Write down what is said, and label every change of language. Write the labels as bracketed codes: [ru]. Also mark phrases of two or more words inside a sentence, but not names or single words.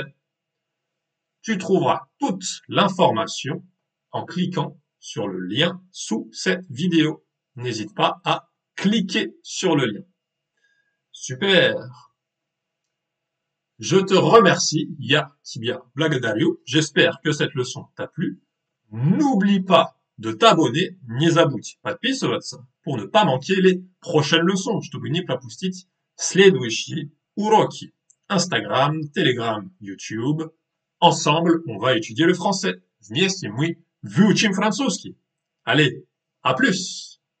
[fr] Tu trouveras toute l'information en cliquant sur le lien sous cette vidéo. N'hésite pas à cliquer sur le lien. Super! Je te remercie, [ru] Я тебя благодарю. [fr] J'espère que cette leçon t'a plu. N'oublie pas de t'abonner, [ru] не забудь подписываться [fr] pour ne pas manquer les prochaines leçons, [ru] чтобы не пропустить следующие уроки. Instagram, Telegram, YouTube. [fr] Ensemble, on va étudier le français. [ru] Вместе мы выучим французский. [fr] Allez, à plus!